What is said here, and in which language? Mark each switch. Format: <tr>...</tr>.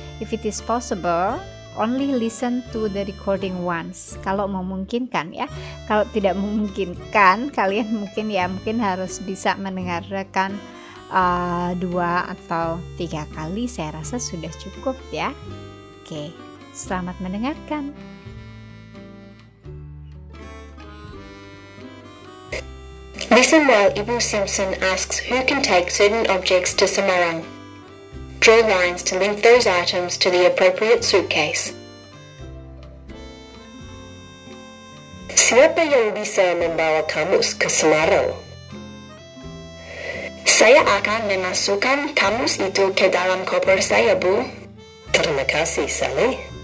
<en>If it is possible, only listen to the recording once.</en> <id>Kalau memungkinkan ya. Kalau tidak memungkinkan, kalian mungkin harus bisa mendengarkan 2 atau 3 kali. Saya rasa sudah cukup ya. Oke, selamat mendengarkan.</id> <en>Listen while Ibu Simpson asks who can take certain objects to Semarang. Draw lines to link those items to the appropriate suitcase.</en> <id>Siapa yang bisa membawa kamus ke Semarang? Saya akan memasukkan kamus itu ke dalam koper saya, Bu. Terima kasih, Sally.</id>